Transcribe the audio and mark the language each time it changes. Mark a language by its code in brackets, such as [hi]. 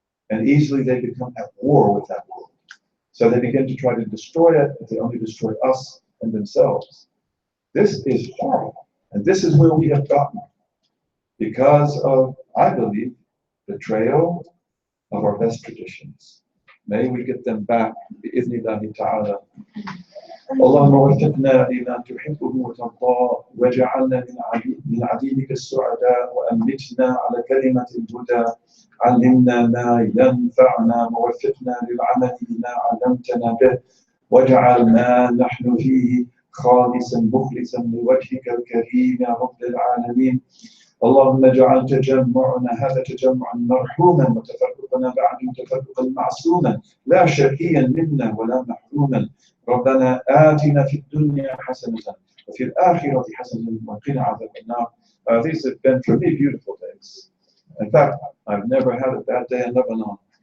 [en] And easily they become at war with that world. So they begin to try to destroy it, but they only destroy us and themselves. This is horrible. And this is where we have gotten because of, I believe, betrayal of our best traditions. May we get them back [ar] بإذن الله تعالى. اللهم وفقنا لما تحبه وترضاه واجعلنا من عبيدك السعداء وأمتنا على كلمة الهدى. علمنا ما ينفعنا ووفقنا للعمل بما علمتنا به واجعلنا نحن فيه خالصا مخلصا لوجهك الكريم يا رب العالمين. اللهم اجعل تجمعنا هذا تجمعا مرحوما وتفرقنا بعد تفرقا معصوما لا شقيا منا ولا محروما. ربنا آتنا في الدنيا حسنة وفي الآخرة حسنة وقنا عذاب النار. [en] These have been for me beautiful days. In fact, I've never had a bad day in Lebanon.